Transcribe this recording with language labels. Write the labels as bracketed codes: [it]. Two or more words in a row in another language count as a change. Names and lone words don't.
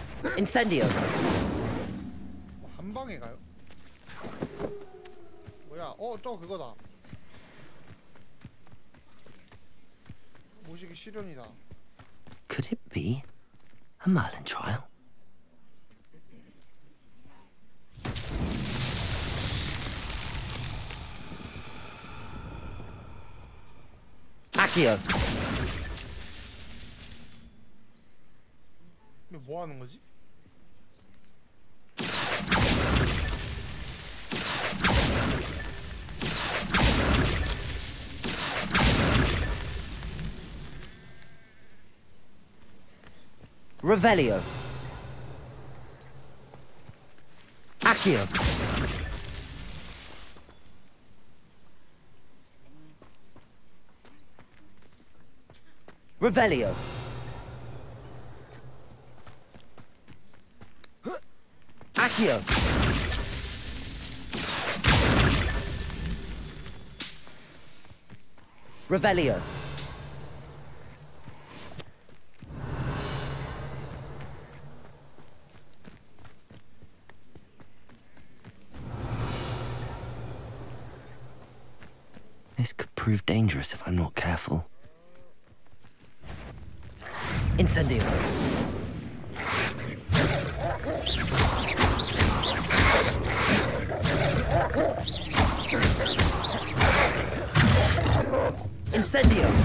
[en] Incendio. [ko] 한 방에 가요? 뭐야? 저 그거다. 모시기 실현이다. [en] Could it be a Merlin trial? Accio. [ko] 근데 뭐 하는 거지? [en] Revelio. Accio. Revelio. Accio. Revelio. This could prove dangerous if I'm not careful. Incendio. Incendio.